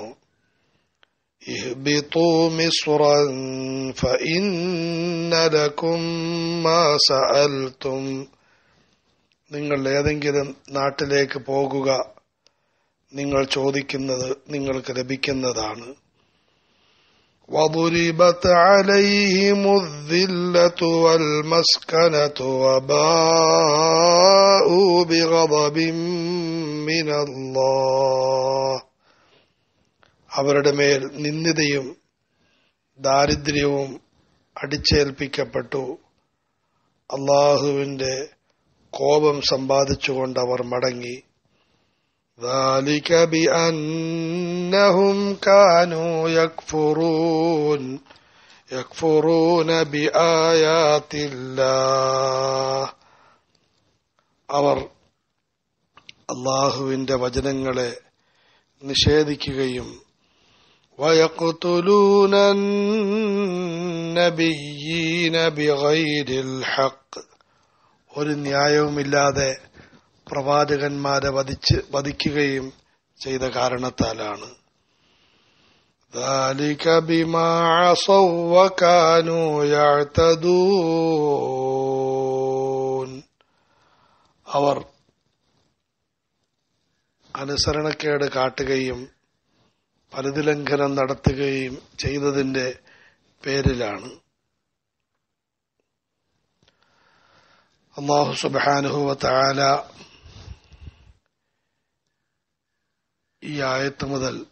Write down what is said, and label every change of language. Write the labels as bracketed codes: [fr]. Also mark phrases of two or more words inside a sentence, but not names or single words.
[ar] اهبطوا مصرا فإن لكم ما سألتم, [ml] നിങ്ങൾ ഏതെങ്കിലും നാട്ടിലേക്ക് പോകുക, നിങ്ങൾ ചോദിക്കുന്നത് നിങ്ങൾക്ക് ലഭിക്കുന്നതാണ്. [ar] وضربت عليهم الذلة والمسكنة وباءوا بغضب من الله, [ml] അവരുടെ മേൽ നിന്ദിതയും ദാരിദ്ര്യവും അടിച്ചേൽപ്പിക്കപ്പെട്ടു. അള്ളാഹുവിന്റെ കോപം സമ്പാദിച്ചുകൊണ്ട് അവർ മടങ്ങി. [ar] ذلك بأنهم كانوا يكفرون بآيات الله, [ml] അവർ അള്ളാഹുവിന്റെ വചനങ്ങളെ നിഷേധിക്കുകയും വയഖ്തുലൂന [ar] النبيين بغير الحق, [ml] ഒരു ന്യായവുമില്ലാതെ പ്രവാചകന്മാരെ വധിക്കുകയും ചെയ്ത കാരണത്താലാണ്. [ar] ذلك بما عصوا وكانوا يعتدون, [ml] അവർ അനുസരണക്കേട് കാട്ടുകയും പരിധിലംഘനം നടത്തുകയും ചെയ്തതിന്റെ പേരിലാണ്. [ar] الله سبحانه وتعالى [ml] ഈ ആയത്ത് മുതൽ